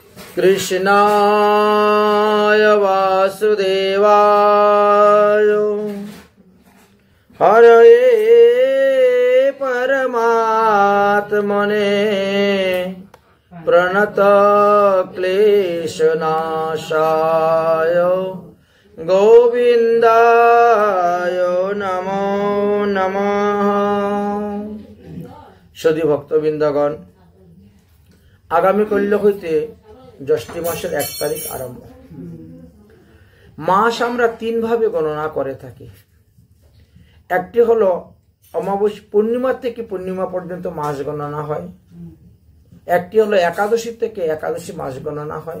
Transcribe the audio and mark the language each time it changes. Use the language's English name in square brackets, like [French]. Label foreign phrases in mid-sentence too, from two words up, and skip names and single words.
[Sanskrit] कृष्णाय वासुदेवाय हरये परमात्मने प्रणत क्लेशनाशाय गोविंदाय नमो नमः। [Bangla] সদী ভক্তবৃন্দগণ, আগামী কল্য হইতে জ্যৈষ্ঠ মাসের 1 তারিখ আরম্ভ। মাস আমরা 3 ভাবে গণনা করে থাকি। একটি হলো অমাবস্যা পূর্ণিমা থেকে পূর্ণিমা পর্যন্ত মাস গণনা হয়। একটি হলো একাদশী থেকে একাদশী মাস গণনা হয়।